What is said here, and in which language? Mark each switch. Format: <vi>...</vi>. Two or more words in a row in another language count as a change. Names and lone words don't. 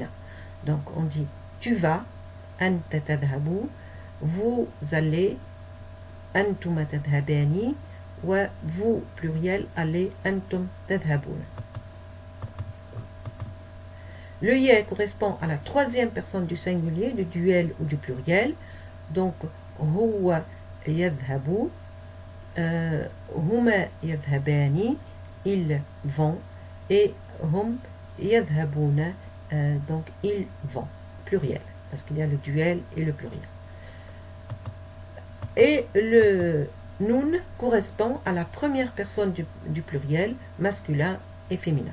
<fr>Donc, on dit tu vas,</fr> <ar>أنت تذهب,</ar> <fr>vous allez,</fr> <ar>أنتما تذهبان,</ar> <fr>ou vous pluriel allez,</fr> <ar>أنتم تذهبون.</ar> <fr>Le ya correspond à la troisième personne du singulier, du duel ou du pluriel. Donc,</fr> <ar>هو يذهب، هما يذهبان,</ar> <fr>ils vont, et</fr> <ar>هم يذهبون,</ar> <fr>donc ils vont, pluriel, parce qu'il y a le duel et le pluriel. Et le nun correspond à la première personne du pluriel, masculin et féminin.</fr>